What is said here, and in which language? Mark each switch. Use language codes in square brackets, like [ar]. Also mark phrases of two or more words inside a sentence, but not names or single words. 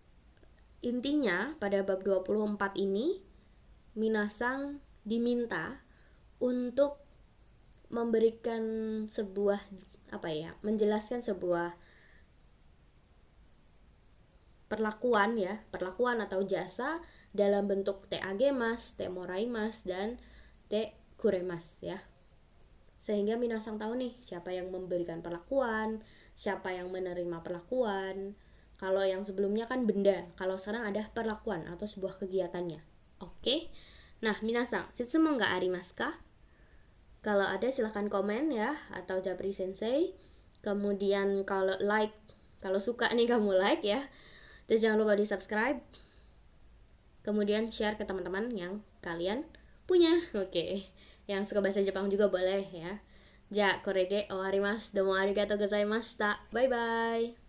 [id] Intinya pada bab 24 ini minasang diminta untuk memberikan sebuah menjelaskan sebuah perlakuan atau jasa dalam bentuk te agemas, te moraimas, dan te kuremas ya. Sehingga minasang tahu nih siapa yang memberikan perlakuan, siapa yang menerima perlakuan. Kalau yang sebelumnya kan benda, kalau sekarang ada perlakuan atau sebuah kegiatannya. Oke. Nah, [ja] 皆さん、質問がありますか? [id] Kalau ada silahkan komen ya, atau Japri Sensei. Kemudian kalau suka nih kamu like ya. Terus jangan lupa di subscribe. Kemudian share ke teman-teman yang kalian punya. Oke. Yang suka bahasa Jepang juga boleh ya. [ja] じゃ、これで終わります. どうもありがとうございました. [en] Bye bye.